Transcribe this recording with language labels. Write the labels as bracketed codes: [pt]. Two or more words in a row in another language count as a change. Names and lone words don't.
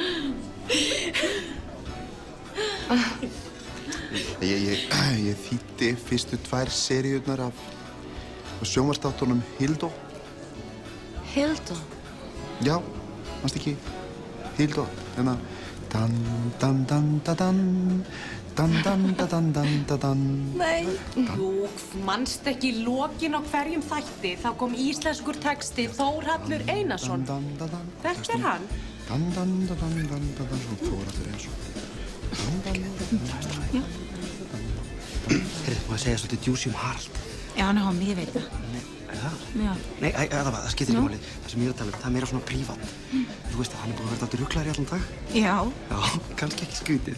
[is] Ég þýddi fyrstu 2 seríurnar af sjónvarpsþáttunum Hildó. Hildó? Já, manstu ekki? Hildó, hérna dan dan dan da dan dan dan da dan dan da dan. Nei. Jú, manst ekki í lokin á hverjum þætti, þá kom íslenskur texti Þórhallur Einarsson. Þetta er hann. Dan dan da dan dan da dan Þórhallur Einarsson. Já. Heyrðu, má ég segja svolítið djúsi um Harald? Já, hann er á mig, ég veit það. Er það? Já. Nei, það skiptir ekki máli. Það sem ég er að tala um, það er meira svona prívat. Þú veist að hann er búin að vera dálítið ruglaður í allan dag. Já. Já, kannski ekki skrítið.